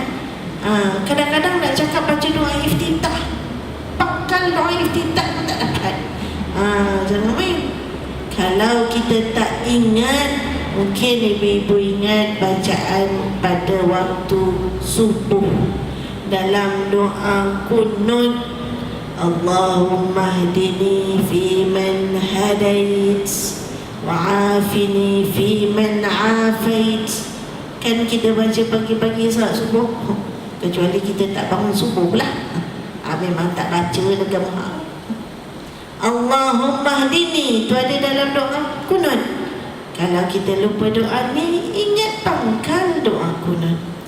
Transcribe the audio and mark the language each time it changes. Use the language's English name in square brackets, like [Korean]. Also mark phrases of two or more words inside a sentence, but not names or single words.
[Malay] Kadang-kadang nak cakap baca doa iftitah, pangkal doa iftitah pun tak dapat. Jangan main. Kalau kita tak ingat, mungkin ibu-ibu ingat bacaan pada waktu subuh dalam doa kunut, [Arabic] اللهم اهدني في من هديت وعافني في من عافيت. [Malay] Kan kita baca pagi-pagi saat subuh, kecuali kita tak bangun subuh lah, memang tak baca agama. [Arabic] اللهم اهدني [Malay] tu ada dalam doa kunut. Kalau kita lupa doa ni, ingat pangkal doa kunut.